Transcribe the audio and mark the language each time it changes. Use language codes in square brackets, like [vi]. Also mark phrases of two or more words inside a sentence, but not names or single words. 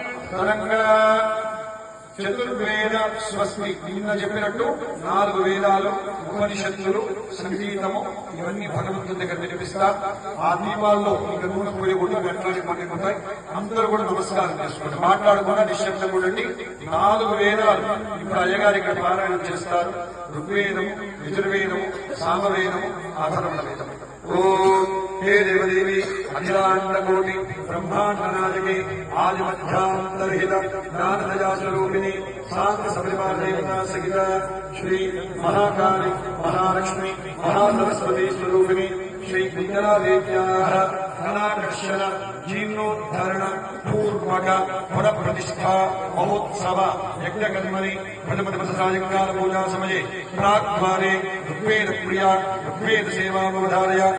[te] చతుర్వేద స్వస్తి నిన్న చెప్పినట్టు 4 వేదాలు, ఉపనిషత్తులు, సంగీతము ఇవన్నీ భగవంతుని దగ్గర వినిపిస్తా. ఆ దీపాల్లో ఇక నూనె పోయి కూడా గంటలని పట్టుకుంటాయి. అందరూ కూడా నమస్కారం చేసుకుంటారు, మాట్లాడకుండా నిశ్శబ్దం ఉండండి. 4 వేదాలు ఇప్పుడు అయ్యగారు ఇక్కడ పారాయణం చేస్తారు. ఋగ్వేదము, యజుర్వేదము, సామవేదము, అథర్వణ వేదము. [sa] ఓం हे देवदेवी अखिलांड कोटि ब्रह्मांड नायके आदि मध्यांतरहित ज्ञान दया स्वरूपिणी शांत सबरीमाल देवता सहित श्री महाकाली महालक्ष्मी महासरस्वती स्वरूपिणी श्री विद्या देव्याः कलाकर्षण जीर्णोद्धरण पूर्वक पुन प्रतिष्ठा महोत्सव यज्ञकर्मणि प्रथम दिवस सायंकाल पूजा समये प्राक्द्वारे ऋग्वेद प्रिया ऋग्वेद सेवावधारय